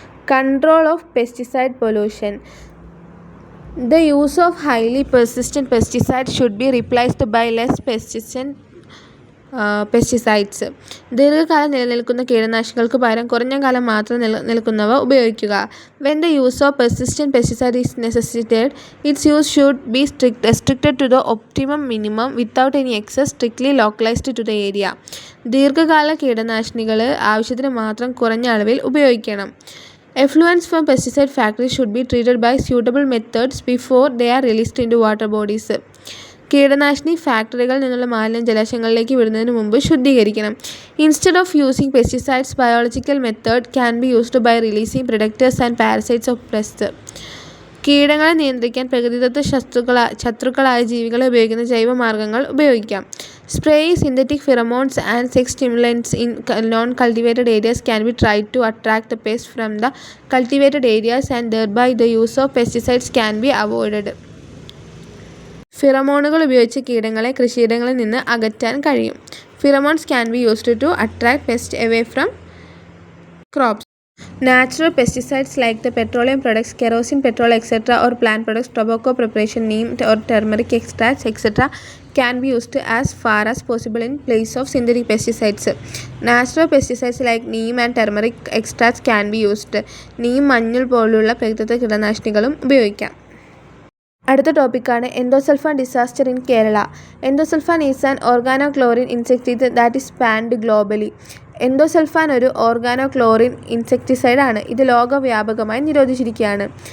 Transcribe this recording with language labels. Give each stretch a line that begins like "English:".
English: Control of pesticide pollution. The use of highly persistent pesticides should be replaced by less persistent pesticides.
Malayalam: ദീർഘകാലം നിലനിൽക്കുന്ന കീടനാശിനികൾക്ക് പകരം കുറഞ്ഞ കാലം മാത്രം നിലനിൽക്കുന്നവ ഉപയോഗിക്കുക.
English: When the use of persistent pesticide is necessitated, its use should be restricted to the optimum minimum without any excess, strictly localized to the area.
Malayalam: ദീർഘകാല കീടനാശിനികൾ ആവശ്യത്തിന് മാത്രം കുറഞ്ഞ അളവിൽ ഉപയോഗിക്കണം.
English: Effluents from pesticide factories should be treated by suitable methods before they are released into water bodies.
Malayalam: കീടനാശിനി ഫാക്ടറികളിൽ നിന്നുള്ള മാലിന്യം ജലാശയങ്ങളിലേക്ക് വിടുന്നതിന് മുമ്പ് ശുദ്ധീകരിക്കണം.
English: Instead of using pesticides, biological method can be used by releasing predators and parasites of pest.
Malayalam: കീടങ്ങളെ നിയന്ത്രിക്കാൻ പ്രകൃതിദത്ത ശത്രുക്കളായ ജീവികളെ ഉപയോഗിക്കുന്ന ജൈവമാർഗ്ഗങ്ങൾ ഉപയോഗിക്കാം.
English: Spraying synthetic pheromones and sex stimulants in non-cultivated areas can be tried to attract the pests from the cultivated areas and thereby the use of pesticides can be avoided.
Malayalam: ഫിറമോണുകൾ ഉപയോഗിച്ച് കീടങ്ങളെ കൃഷിയിടങ്ങളിൽ നിന്ന് അകറ്റാൻ കഴിയും.
English: Pheromones can be used to attract pests away from crops. Natural pesticides like the petroleum products, kerosene, petrol, etc. or plant products, tobacco preparation, neem or turmeric extracts, etc. can be used as far as possible in place of synthetic pesticides. Natural pesticides like neem and turmeric extracts can be used.
Malayalam: neem, മഞ്ഞൾ പോലുള്ള പ്രകൃതിദത്ത കീടനാശിനികളും ഉപയോഗിക്കാം. അടുത്ത ടോപ്പിക്കാണ്
English: Endosulfan disaster in Kerala. Endosulfan is an organochlorine insecticide that is banned globally.
Malayalam: Endosulfan ഒരു organochlorine insecticide ആണ്. ഇത് ലോകവ്യാപകമായി നിരോധിച്ചിരിക്കുകയാണ്.